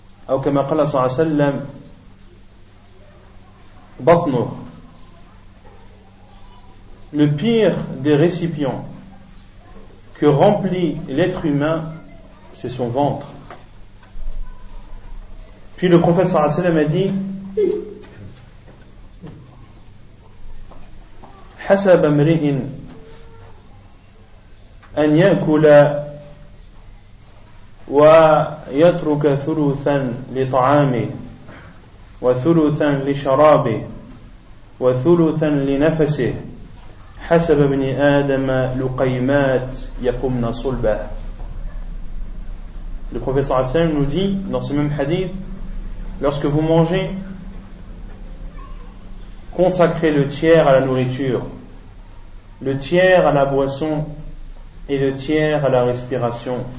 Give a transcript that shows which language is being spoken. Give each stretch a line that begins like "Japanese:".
Arabic: أو كما قال صلى الله عليه وسلم بطنه.
French: Le pire des récipients que remplit l'être humain, c'est son ventre. Puis le prophète sallallahu alayhi wa sallam a dit
Arabic: حسب امرئ أن يأكل ويترك ثلثا لطعامه وثلثا لشرابه وثلثا لنفسه حسب ابن آدم لقيمات يقمن صلبه.
French: Le prophète sallallahu alayhi wa sallam nous dit dans ce même hadith, lorsque vous mangez, consacrez le tiers à la nourriture, le tiers à la boisson et le tiers à la respiration.